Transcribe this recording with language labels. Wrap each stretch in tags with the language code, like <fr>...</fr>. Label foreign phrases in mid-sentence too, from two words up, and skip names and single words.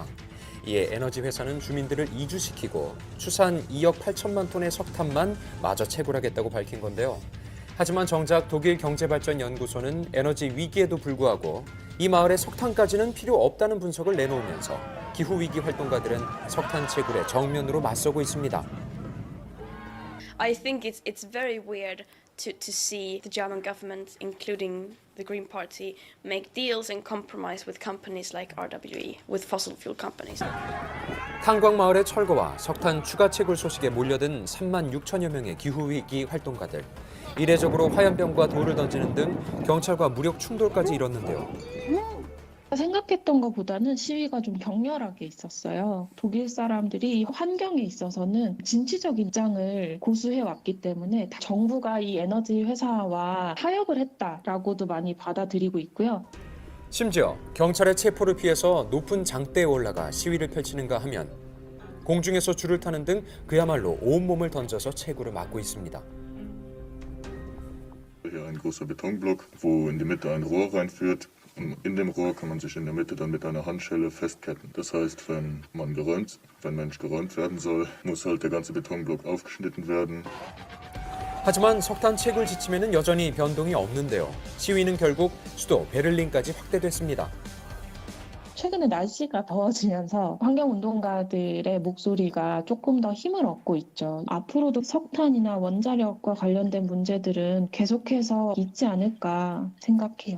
<ko>이에 에너지 회사는 주민들을 이주시키고 추산 2억 8천만 톤의 석탄만 마저 채굴하겠다고 밝힌 건데요. 하지만 정작 독일 경제발전연구소는 에너지 위기에도 불구하고 이 마을에 석탄까지는 필요 없다는 분석을 내놓으면서 기후위기 활동가들은 석탄 채굴에 정면으로 맞서고 있습니다.</ko> <en>I think it's very weird to see the German government, including the Green Party, make deals and compromise with companies like RWE, with fossil fuel companies.</en> <ko>탄광마을의 철거와 석탄 추가 채굴 소식에 몰려든 3만 6천여 명의 기후위기 활동가들. 이례적으로 화염병과 돌을 던지는 등 경찰과 무력 충돌까지 일었는데요. 생각했던 것보다는 시위가 좀 격렬하게 있었어요. 독일 사람들이 환경에 있어서는 진취적 입장을 고수해 왔기 때문에 정부가 이 에너지 회사와 타협을 했다라고도 많이 받아들이고 있고요. 심지어 경찰의 체포를 피해서 높은 장대에 올라가 시위를 펼치는가 하면 공중에서 줄을 타는 등 그야말로 온몸을 던져서 채굴을 막고 있습니다.</ko> <de>Hier ein großer Betonblock, wo in die Mitte ein Rohr reinführt. In dem Rohr kann man sich in der Mitte dann mit einer Handschelle festketten. Das heißt, wenn Mensch geräumt werden soll, muss halt der ganze Betonblock aufgeschnitten werden.</de> <ko>하지만 석탄 채굴 지침에는 여전히 변동이 없는데요. 시위는 결국 수도 베를린까지 확대됐습니다. 최근에 날씨가 더워지면서 환경운동가들의 목소리가 조금 더 힘을 얻고 있죠. 앞으로도 석탄이나 원자력과 관련된 문제들은 계속해서 있지 않을까 생각해요.</ko>